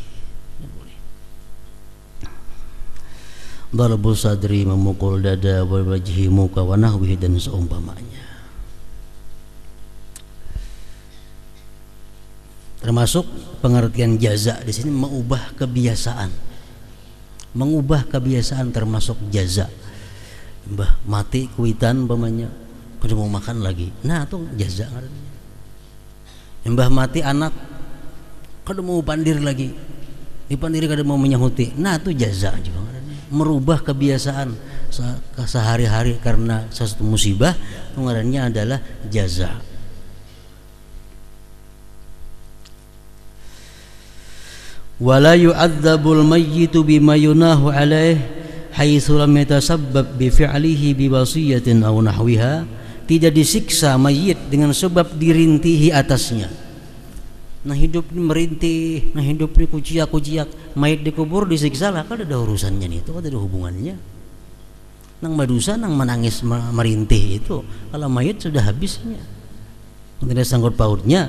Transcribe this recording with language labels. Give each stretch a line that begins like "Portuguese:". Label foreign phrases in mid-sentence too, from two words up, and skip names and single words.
Arabic: ضرب الصدر,
Indonesian: memukul dada,
Arabic: wajhi, muka, ونحوه,
Indonesian: dan seumpamanya. Termasuk pengertian jaza di sini mengubah kebiasaan. Mengubah kebiasaan termasuk jaza.
Banjar: Mbah mati kuitan umpamanya, kada mau makan lagi. Nah, itu jaza ngarannya. Mbah mati anak, kada mau pandir lagi. Dipandiri kada mau menyahuti. Nah, itu jaza juga ngarannya.
Indonesian: Merubah kebiasaan sehari-hari karena sesuatu musibah, ngarannya adalah jaza.
Arabic: ولا يعذب الميت بما ينوح عليه حيث لم يتسبب بفعله بوصية أو نحوها.
Indonesian: Tidak disiksa mayit dengan sebab dirintihi atasnya. Nah hidup ini merintih, nah hidup ini kuciak-kuciak, mayit dikubur disiksa lah, kan ada urusannya nih, itu kan ada hubungannya.
Banjar: Nang madusa nang menangis merintih itu kalau mayit sudah habisnya, tidak sangkut pautnya.